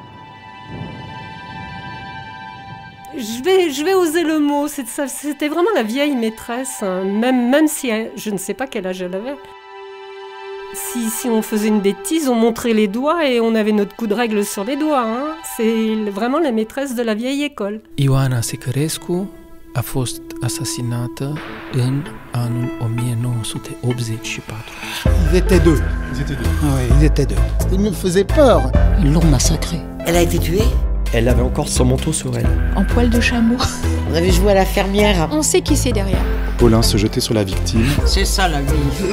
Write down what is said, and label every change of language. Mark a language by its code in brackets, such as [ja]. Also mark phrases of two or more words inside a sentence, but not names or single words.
[fr] Je vais oser le mot, c'était vraiment la vieille maîtresse, hein. Même si je ne sais pas quel âge elle avait. Si on faisait une bêtise, on montrait les doigts et on avait notre coup de règle sur les doigts. Hein. C'est vraiment la maîtresse de la vieille école. [ro] Ioana Secarescu a fost asasinată în anul 1984. [fr] Ils étaient deux. Oui, ils étaient deux. Ils me faisaient peur. Ils l'ont massacrée. Elle a été tuée ? Elle avait encore son manteau sur elle. En poil de chameau. On avait joué à la fermière. On sait qui c'est derrière. Paulin se jetait sur la victime. C'est ça la vie.